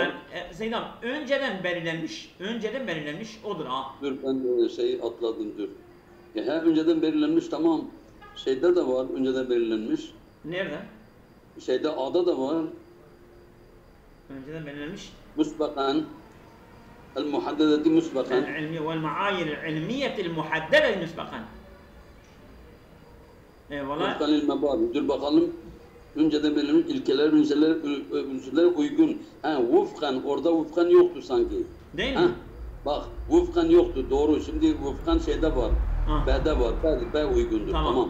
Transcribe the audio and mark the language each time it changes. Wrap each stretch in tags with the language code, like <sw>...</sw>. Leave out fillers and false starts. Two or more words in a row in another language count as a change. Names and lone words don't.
<tr>yani Seydam önceden belirlenmiş odur ha. Dur ben atladım dur. Önceden belirlenmiş tamam. Şeyde de var önceden belirlenmiş. Nerede? Şeyde A'da da var. Önceden belirlenmiş. Müsbakan.</tr> <ar>المحددة مسبقا. العلمية والمعايير العلمية المحددة مسبقا.</ar> <tr>Eyvallah. Müsbakan ilme var. Dur bakalım. Önceden belirlenmiş ilkeler, unsurlar uygun. Vufkan, orada vufkan yoktu sanki. Değil mi? Bak, vufkan yoktu, doğru. Şimdi vufkan şeyde var. B'de var. B uygundur. Tamam.</tr>